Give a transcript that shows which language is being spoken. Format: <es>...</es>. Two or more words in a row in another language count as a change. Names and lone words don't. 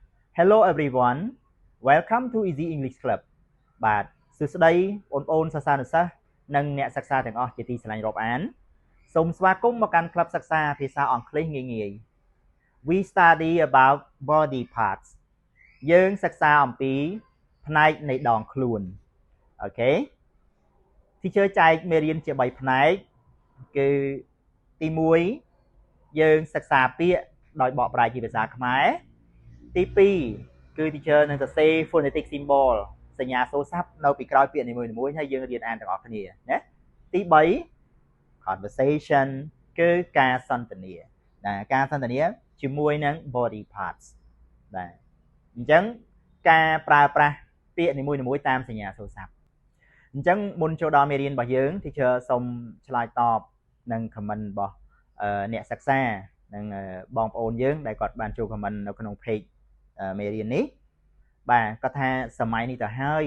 <en>Hello everyone welcome to Easy English Club</en> <km>បាទសួស្តីបងប្អូនសិស្សានុសិស្សនិងអ្នកសិក្សាទាំងអស់ជាទីស្រឡាញ់រាប់អានសូមស្វាគមន៍មកកាន់ក្លឹបសិក្សាភាសាអង់គ្លេសងាយៗ</km> <en>We study about body parts</en> <km>យើងសិក្សាអំពីផ្នែកនៃដងខ្លួនអូខេ Teacher ចែកមេរៀនជា3ផ្នែកគឺទី 1យើងសិក្សាពាក្យដោយបកប្រែជាភាសាខ្មែរទី2គឺ teacher នឹងសរសេរ</km> <en>phonetic symbol</en> <km>សញ្ញាសូរស័ព្ទនៅពីក្រោយពាក្យនីមួយៗហើយយើងរៀនអានទាំងអស់គ្នាណាទី3 conversation គឺការសន្ទនាការសន្ទនាជាមួយនឹង</km> <en>body parts</en> <km>បាទអញ្ចឹងការប្រើប្រាស់ពាក្យនីមួយៗតាមសញ្ញាសូរស័ព្ទអញ្ចឹងមុនចូលដល់មេរៀនរបស់យើង teacher សូមឆ្លើយតបនឹង comment របស់អ្នកសិក្សានិងបងប្អូនយើងដែលគាត់បានចូល comment នៅក្នុង page មេរៀននេះបាទគាត់ថាសម័យនេះទៅហើយ</km>